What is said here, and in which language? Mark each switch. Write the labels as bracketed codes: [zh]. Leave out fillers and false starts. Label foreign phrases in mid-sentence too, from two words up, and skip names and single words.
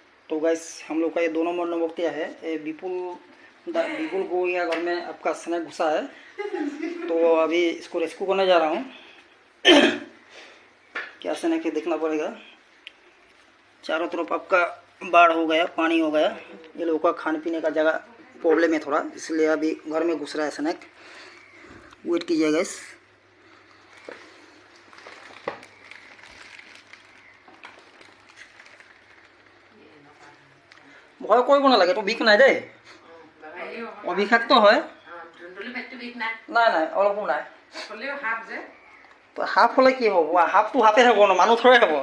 [hi] तो गैस हम लोग का ये 2 नंबर नवक्तिया है। ये विपुल गोया घर में आपका स्नेक घुसा है, तो अभी इसको रेस्क्यू करने जा रहा हूँ। क्या स्नेक है देखना पड़ेगा। चारों तरफ आपका बाढ़ हो गया, पानी हो गया। ये लोगों का खाने पीने का जगह प्रॉब्लम है थोड़ा, इसलिए अभी घर में घुस रहा है स्नेक। वेट कीजिए गैस। [as] ভয় কৰিব নালাগে, তো বিষ নাই দেই, অবিষাক্ত হয়। নাই নাই অলপো নাই। সাপ হ'লে কি হ'ব, সাপটো সাপে হ'ব ন, মানুহ থৰে হ'ব।